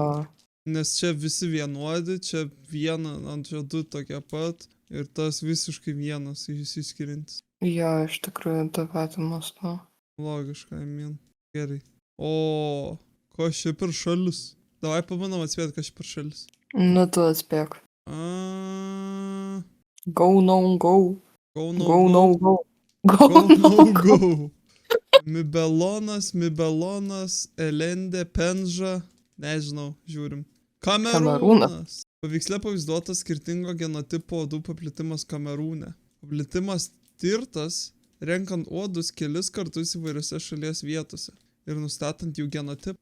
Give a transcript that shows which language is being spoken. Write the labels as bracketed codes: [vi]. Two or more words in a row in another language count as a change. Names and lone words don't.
[lt] Nes čia visi vienodi, čia viena, čia du tokie pat ir tas visiškai vienas išsiskiriantis. Jo, iš tikrųjų tą patį mąstu. Logiška, amen. Gerai. O, ko ši per šalis? Davai pabandom atspėti, kas ši per šalis. Nu tu atspėk. A, [en] Go, no, go. Go, no, Go, no, go. Go, Go, no, no, go. go. [lt] Mibelonas, Elendė, Penža. Nežinau, žiūrim. Kamerūnas. Paveiksle pavaizduotas skirtingo genotipo uodų paplitimas Kamerūne. Paplitimas tirtas, renkant uodus kelis kartus įvairiose šalies vietose ir nustatant jų genotipą.